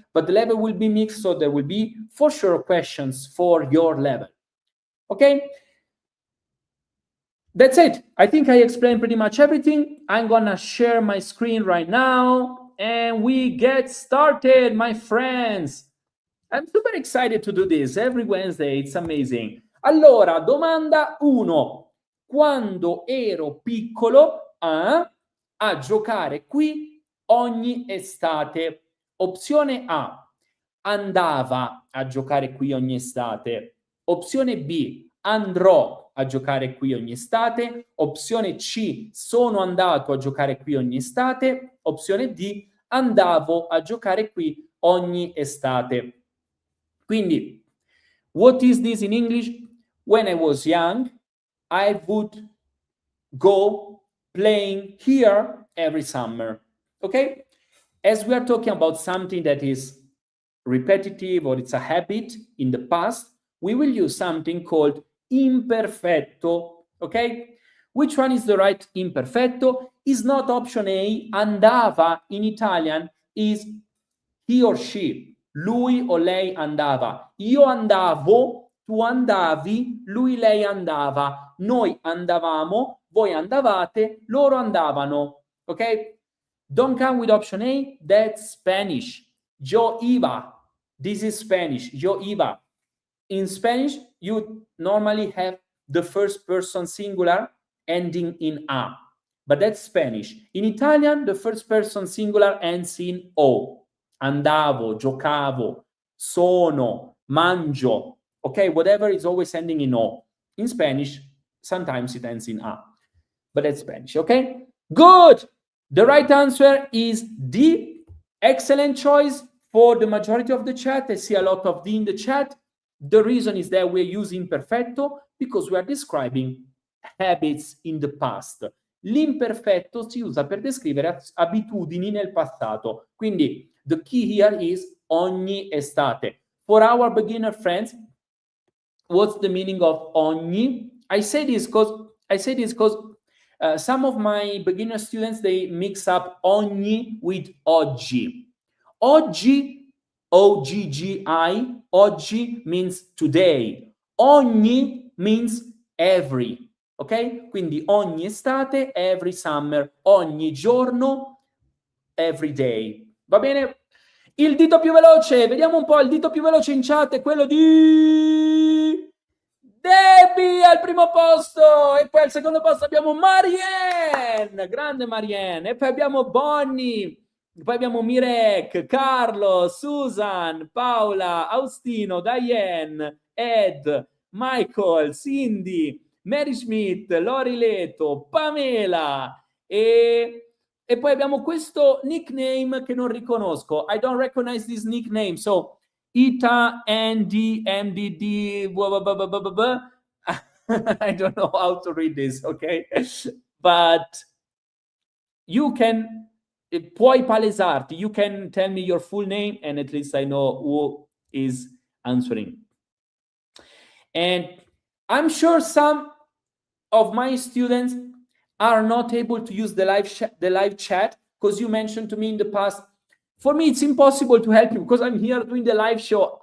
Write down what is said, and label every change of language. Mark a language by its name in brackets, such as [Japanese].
[English] But the level will be mixed, so there will be for sure questions for your level, okay? That's it. I think I explained pretty much everything. I'm gonna share my screen right now and we get started, my friends. I'm super excited to do this every Wednesday. It's amazing. [Italian] Allora, domanda 1. Quando ero piccolo a giocare qui ogni estate? Opzione A, andava a giocare qui ogni estate. Opzione B, andrò a giocare qui ogni estate. Opzione C, sono andato a giocare qui ogni estate. Opzione D, andavo a giocare qui ogni estate. [English] Quindi, what is this in English? When I was young, I would go playing here every summer. Ok? as we are talking about something that is repetitive or it's a habit in the past, we will use something called imperfetto, okay? Which one is the right imperfetto? Is not option A. Andava in Italian is he or she. [Italian] Lui o lei andava. Io andavo, tu andavi, lui, lei andava. Noi andavamo, voi andavate, loro andavano. [English] Okay? Don't come with option A. That's Spanish. [Spanish] Yo iba. [English] This is Spanish. [Spanish] Yo iba. [English] In Spanish, you normally have the first person singular ending in A. But that's Spanish. In Italian, the first person singular ends in O. [Italian] Andavo, giocavo, sono, mangio. [English] Okay, whatever is always ending in O. In Spanish, sometimes it ends in A. But that's Spanish, okay? Good! The right answer is D. Excellent choice for the majority of the chat. I see a lot of D in the chat. The reason is that we're using imperfetto because we are describing habits in the past. [Italian] L'imperfetto si usa per descrivere abitudini nel passato. [English] Quindi, the key here is [Italian] ogni estate. [English] For our beginner friends, what's the meaning of ogni? I say this because some of my beginner students, they mix up ogni with oggi. Oggi, O-G-G-I, oggi means today. Ogni means every. Ok? [Italian] Quindi ogni estate, [English] every summer, [Italian] ogni giorno, [English] every day. [Italian] Va bene? Il dito più veloce, vediamo un po', il dito più veloce in chat è quello di Debbie al primo posto, e poi al secondo posto abbiamo Marianne, grande Marianne, e poi abbiamo Bonnie, poi abbiamo Mirek, Carlo, Susan, Paola, Austino, Diane, Ed, Michael, Cindy, Mary Schmidt, Lori Leto, Pamela e poi abbiamo questo nickname che non riconosco. [English] I don't recognize this nickname. So, Ita, Andy, MDD, blah, blah, blah, blah, blah, blah. I don't know how to read this, okay? But you can, [Italian] puoi palesarti. [English] You can tell me your full name and at least I know who is answering. And I'm sure some of my students are not able to use the live chat because you mentioned to me in the past, for me, it's impossible to help you because I'm here doing the live show.